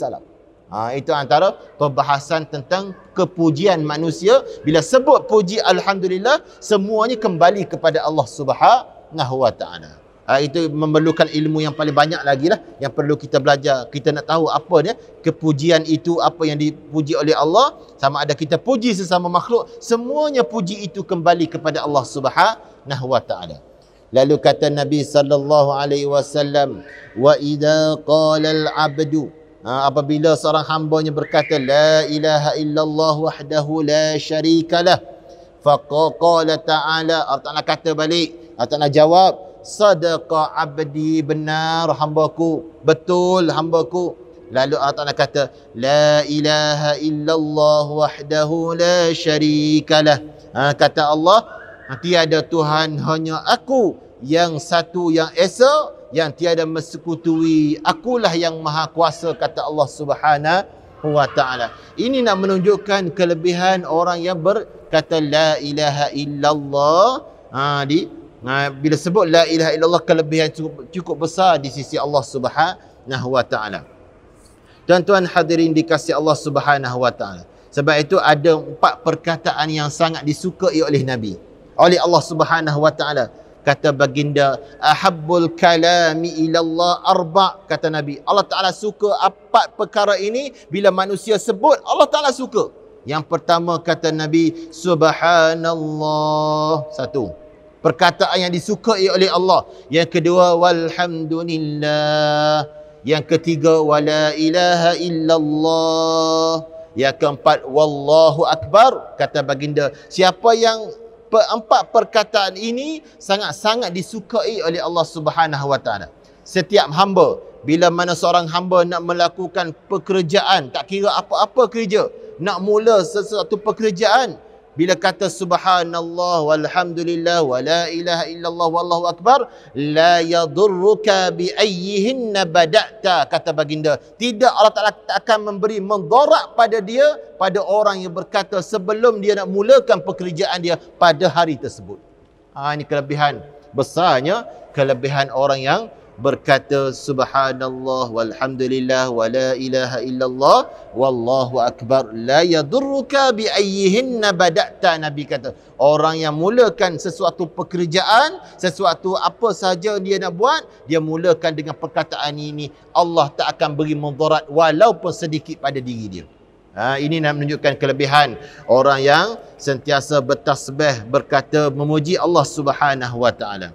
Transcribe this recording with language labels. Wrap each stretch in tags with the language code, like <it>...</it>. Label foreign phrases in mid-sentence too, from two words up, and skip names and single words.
<ms>Itu antara perbahasan tentang kepujian manusia. Bila sebut puji Alhamdulillah, semuanya kembali kepada Allah</ms> <ar>سبحانه وتعالى.</ar> <ms>Itu memerlukan ilmu yang paling banyak lagi lah, yang perlu kita belajar. Kita nak tahu apa dia kepujian itu, apa yang dipuji oleh Allah, sama ada kita puji sesama makhluk, semuanya puji itu kembali kepada Allah</ms> <ar>سبحانه وتعالى.</ar> <ms>Lalu kata Nabi</ms> <ar>صلى الله عليه وسلم, "وإذا قال العبد",</ar> <ms>apabila seorang hambanya berkata</ms> <ar>لا إله إلا الله وحده لا شريك له فقال تعالى,</ar> <ms>Allah Ta'ala kata balik, Allah Ta'ala jawab,</ms> <ar>"صدق عبدي",</ar> <ms>benar hambaku, betul hambaku. Lalu Allah Ta'ala kata,</ms> <ar>"لا إله إلا الله وحده لا شريك له",</ar> <ms>kata Allah, tiada Tuhan hanya aku, yang satu yang esa, yang tiada mensekutui, akulah yang maha kuasa, kata Allah</ms> <ar>سبحانه وتعالى.</ar> <ms>Ini nak menunjukkan kelebihan orang yang berkata</ms> <ar>لا إله إلا الله.</ar> <ms>Bila sebut</ms> <ar>لا إله إلا الله,</ar> <ms>kelebihan cukup besar di sisi Allah</ms> <ar>سبحانه وتعالى.</ar> <ms>Tuan-tuan hadirin dikasihi Allah</ms> <ar>سبحانه وتعالى.</ar> <ms>Sebab itu ada 4 perkataan yang sangat disukai oleh Nabi, oleh Allah</ms> <ar>سبحانه وتعالى.</ar> <ms>Kata baginda,</ms> <ar>"أحب الكلام إلى الله أربع'",</ar> <ms>kata Nabi. Allah Ta'ala suka 4 perkara ini. Bila manusia sebut, Allah Ta'ala suka. Yang pertama kata Nabi, Subhanallah, 1. Perkataan yang disukai oleh Allah. Yang kedua, walhamdulillah. Yang ketiga,</ms> <ar>ولا إله إلا الله.</ar> <ms>Yang keempat,</ms> <ar>والله أكبر.</ar> <ms>Kata baginda, siapa yang 4 perkataan ini sangat-sangat disukai oleh Allah</ms> <ar>سبحانه وتعالى.</ar> <ms>Setiap hamba, bila mana seorang hamba nak melakukan pekerjaan, tak kira apa-apa kerja, nak mula sesuatu pekerjaan, bila kata</ms> <ar>سبحان الله والحمد لله ولا إله إلا الله والله أكبر لا يضرك بأيهن بدأت,</ar> <ms>kata baginda, tidak, Allah Ta'ala akan memberi mendarat pada dia, pada orang yang berkata sebelum dia nak mulakan pekerjaan dia pada hari tersebut. Ini kelebihan besarnya, kelebihan orang yang berkata</ms> <ar>سبحان الله والحمد لله ولا إله إلا الله والله أكبر لا يضرك بأيهن بدأت.</ar> <ms>Nabi kata, orang yang mulakan sesuatu pekerjaan, sesuatu apa saja dia nak buat, dia mulakan dengan perkataan ini, Allah tak akan beri mudarat walaupun sedikit pada diri dia. Ini nak menunjukkan kelebihan orang yang sentiasa bertasbih, berkata memuji Allah</ms> <ar>سبحانه وتعالى.</ar>